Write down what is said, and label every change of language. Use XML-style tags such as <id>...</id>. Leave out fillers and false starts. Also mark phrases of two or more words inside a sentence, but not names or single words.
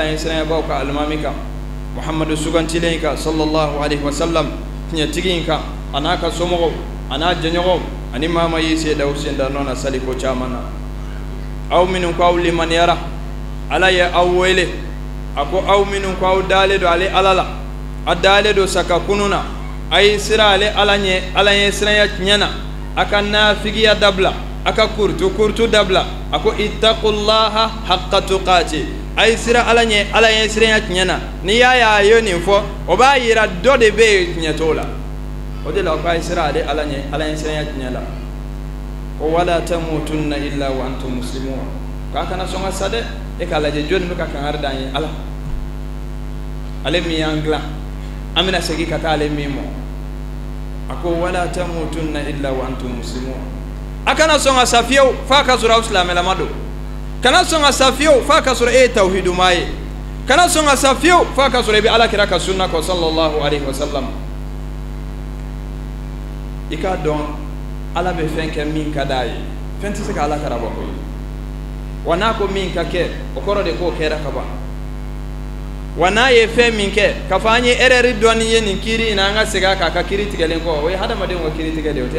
<bm>ɲɛ siranyabaw ka alimami kan muhamadu sugantilen kan</bm> <ar>صلى الله عليه وسلم</ar> <bm>tiɲɛtigi in kan a n'a ka somɔgɔw a n'a jɛɲɔgɔnw ani maa ma y'i sen da o senda nɔ na sali ko caman na aw minnu ko aw limaniyara ala ye aw wele a ko aw minnu ko aw dalen don ale ala la a dalen don saka kunu na a y'i sira ale ala ɲɛ siranya tiɲɛ na a ka naafigiya dabila a ka kurtu dabila a ko</bm> <ar>اتقوا الله حق تقاته</ar> <bm>a y'i sira ala ɲɛ siranya tiɲɛ na n'i y'a ye nin fɔ o b'a yira dɔ de bɛ yen tiɲɛ t'o la o de la ko a y'i sira ale ala ɲɛ siranya tiɲɛ la ko</bm> <ar>ولا تموتن إلا وأنتم مسلمون</ar> <bm>k'a kana sɔn ka sa dɛ e k'a lajɛ jɔnni bɛ ka kangari d'an ye ala ale min y'an dilan an bɛna segin ka taa ale min mɔ a ko</bm> <ar>ولا تموتن إلا وأنتم مسلمون</ar> <bm>a kana sɔn ka sa fiyewu f'a ka sɔrɔ aw silamɛlama don kana sɔn ka sa fiyewu f'a ka sɔrɔ e ye tawhidumaa ye kana sɔn ka sa fiyewu f'a ka sɔrɔ e bɛ alakira ka sunna kɔ</bm> <ar>صلى الله عليه وسلم</ar> <bm>i k'a dɔn ala bɛ fɛn kɛ min ka d'a ye fɛn tɛ se ka ala karaba koyi wa n'a ko min ka kɛ o kɔrɔ de k'o kɛra ka ban wa n'a ye fɛn min kɛ k'a fɔ an ye erreur dɔɔni ye nin kiiri in na an ka segin a kan a ka kiiri tigɛlen kɔ o ye hadamadenw ka kiiri tigɛ de o tɛ</bm>